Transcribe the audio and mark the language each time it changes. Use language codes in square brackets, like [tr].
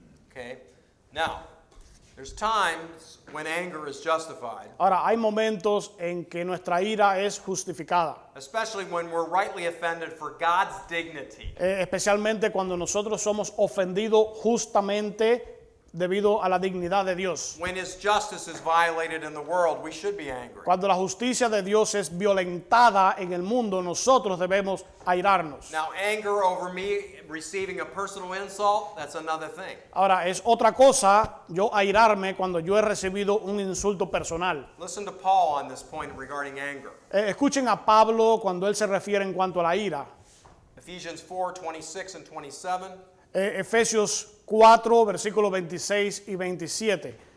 [en] Okay? Now, there's times when anger is justified, [es] Ahora, hay momentos en que nuestra ira es justificada, [en] especially when we're rightly offended for God's dignity. [es] especialmente cuando nosotros somos ofendidos justamente debido a la dignidad de Dios. [en] When his justice is violated in the world, we should be angry. [es] Cuando la justicia de Dios es violentada en el mundo, nosotros debemos airarnos. [en] Now, anger over me receiving a personal insult, that's another thing. [es] Ahora, es otra cosa yo airarme cuando yo he recibido un insulto personal. [en] Listen to Paul on this point regarding anger. [es] Escuchen a Pablo cuando él se refiere en cuanto a la ira. [en] Ephesians 4, 26 and 27. [es] Efesios 4, versículos 26 y 27.